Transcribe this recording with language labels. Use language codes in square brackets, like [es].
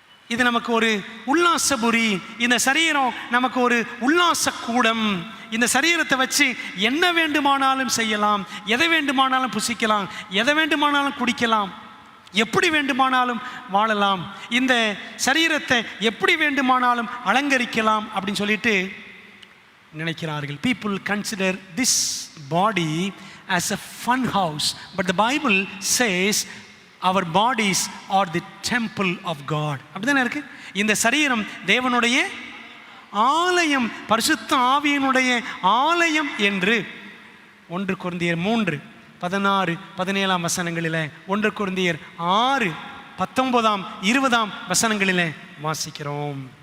[ta] இது நமக்கு ஒரு உல்லாசபுரி, இந்த சரீரம் நமக்கு ஒரு உல்லாச கூடம், இந்த சரீரத்தை வச்சு என்ன வேண்டுமானாலும் செய்யலாம், எதை வேண்டுமானாலும் புசிக்கலாம், எதை வேண்டுமானாலும் குடிக்கலாம், எப்படி வேண்டுமானாலும் வாழலாம், இந்த சரீரத்தை எப்படி வேண்டுமானாலும் அலங்கரிக்கலாம் அப்படின்னு சொல்லிட்டு நினைக்கிறார்கள். [en] people consider this body as a fun house, but the Bible says our bodies are the temple of God. [ta] அப்படிதானே இருக்கு. இந்த சரீரம் தேவனுடைய ஆலயம், பரிசுத்த ஆவியினுடைய ஆலயம் என்று 1 கொரிந்தியர் 3:16-17 வசனங்களில், 1 கொரிந்தியர் 6:19-20 வசனங்களில் வாசிக்கிறோம்.